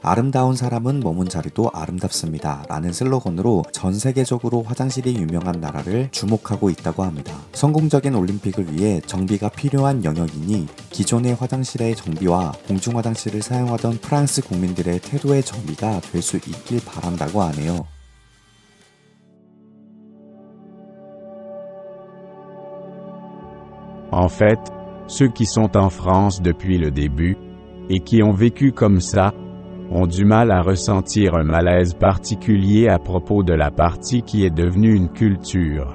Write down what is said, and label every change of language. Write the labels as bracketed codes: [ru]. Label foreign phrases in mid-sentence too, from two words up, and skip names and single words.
[ko] 아름다운 사람은 머문 자리도 아름답습니다 라는 슬로건으로 전 세계적으로 화장실이 유명한 나라를 주목하고 있다고 합니다. 성공적인 올림픽을 위해 정비가 필요한 영역이니 기존의 화장실의 정비와 공중 화장실을 사용하던 프랑스 국민들의 태도의 정비가 될 수 있길 바란다고 하네요. [fr] En fait, ceux qui sont en France depuis le début, et qui ont vécu comme ça, ont du mal à ressentir un malaise particulier à propos de la partie qui est devenue une culture.